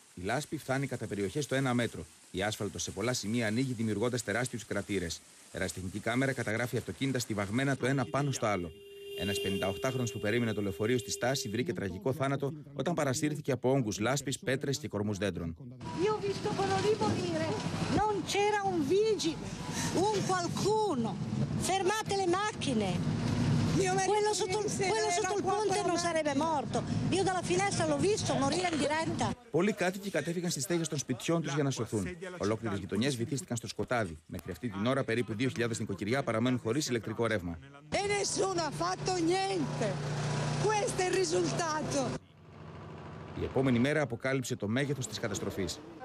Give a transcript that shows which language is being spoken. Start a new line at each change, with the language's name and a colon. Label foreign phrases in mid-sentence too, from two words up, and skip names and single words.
Greek: Η λάσπη φτάνει κατά περιοχές στο 1 μέτρο. Η άσφαλτος σε πολλά σημεία ανοίγει, δημιουργώντας τεράστιους κρατήρες. Ερασιτεχνική κάμερα καταγράφει αυτοκίνητα στιβαγμένα το ένα πάνω στο άλλο. Ένας 58χρονος που περίμενε το λεωφορείο στη στάση βρήκε τραγικό θάνατο όταν παρασύρθηκε από όγκους λάσπης, πέτρες και κορμούς δέντρων.
Italian: Quello sotto il ponte non sarebbe morto. Io dalla finestra l'ho visto morire in diretta.
Greek: Πολλοί κάτοικοι κατέφυγαν στις στέγες των σπιτιών τους για να σωθούν. Ολόκληρες γειτονιές βυθίστηκαν στο σκοτάδι. Μέχρι αυτή την ώρα περίπου 2.000 νοικοκυριά παραμένουν χωρίς ηλεκτρικό ρεύμα. Η επόμενη μέρα αποκάλυψε το μέγεθος της καταστροφής.